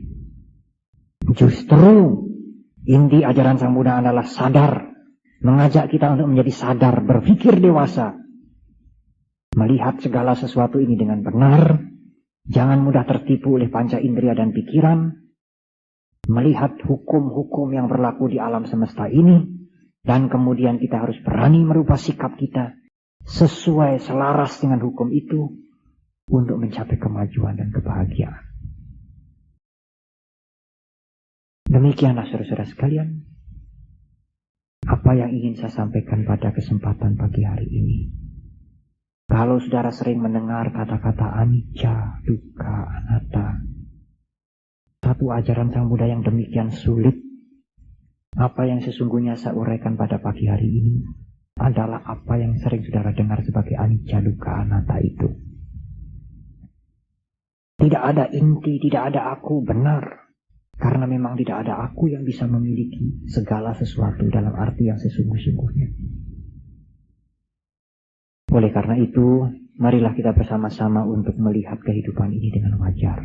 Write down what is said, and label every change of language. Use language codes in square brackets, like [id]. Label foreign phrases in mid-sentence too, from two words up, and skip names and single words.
[id] Justru inti ajaran Sang Buddha adalah sadar, mengajak kita untuk menjadi sadar, berpikir dewasa, melihat segala sesuatu ini dengan benar, jangan mudah tertipu oleh panca indera dan pikiran, melihat hukum-hukum yang berlaku di alam semesta ini, dan kemudian kita harus berani merubah sikap kita sesuai selaras dengan hukum itu untuk mencapai kemajuan dan kebahagiaan. Demikianlah saudara-saudara sekalian, apa yang ingin saya sampaikan pada kesempatan pagi hari ini. Kalau saudara sering mendengar kata-kata [pi] anicca, dukkha, anatta, [id] satu ajaran Sang Buddha yang demikian sulit, apa yang sesungguhnya saya uraikan pada pagi hari ini adalah apa yang sering saudara dengar sebagai [pi] anicca, dukkha, anatta [id] itu. Tidak ada inti, tidak ada aku, benar. Karena memang tidak ada aku yang bisa memiliki segala sesuatu dalam arti yang sesungguh-sungguhnya. Oleh karena itu, marilah kita bersama-sama untuk melihat kehidupan ini dengan wajar.